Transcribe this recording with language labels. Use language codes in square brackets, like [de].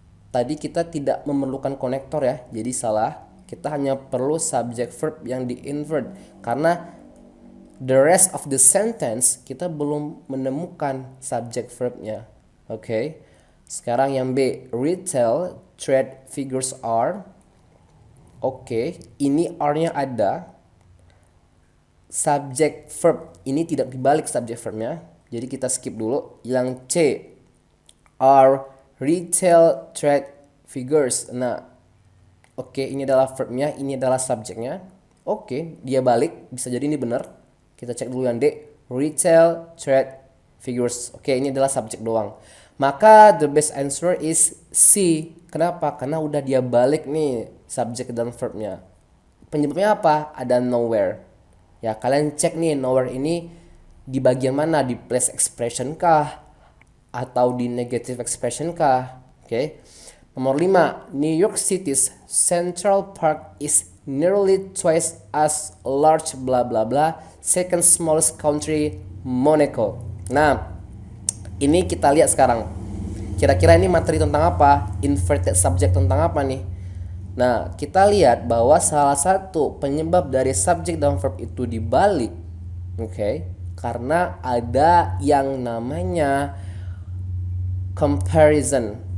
[id] Tadi kita tidak memerlukan konektor ya, jadi salah. Kita hanya perlu subject verb yang di invert karena [en] the rest of the sentence [id] kita belum menemukan subject verbnya. Oke. Sekarang yang B, [en] retail trade figures are. [id] Oke, ini R-nya ada. Subject verb ini tidak dibalik subject verbnya. Jadi kita skip dulu. Yang C, [en] are retail trade figures. [id] Nah, oke, ini adalah verbnya, ini adalah subjeknya. Oke, dia balik, bisa jadi ini benar. Kita cek dulu yang D, [en] retail trade figures. [id] Oke, ini adalah subjek doang. Maka [en] the best answer is C. [id] Kenapa? Karena udah dia balik nih subjek dan verbnya. Penyebabnya apa? Ada nowhere. Ya, kalian cek nih nowhere ini di bagian mana? Di place expression kah? Atau di negative expression kah? Oke. Nomor 5, [en] New York City's Central Park is nearly twice as large bla bla bla second smallest country Monaco. [id] Nah, ini kita lihat sekarang. Kira-kira ini materi tentang apa? Inverted subject tentang apa nih? Nah, kita lihat bahwa salah satu penyebab dari subjek dan verb itu dibalik, oke, karena ada yang namanya comparison.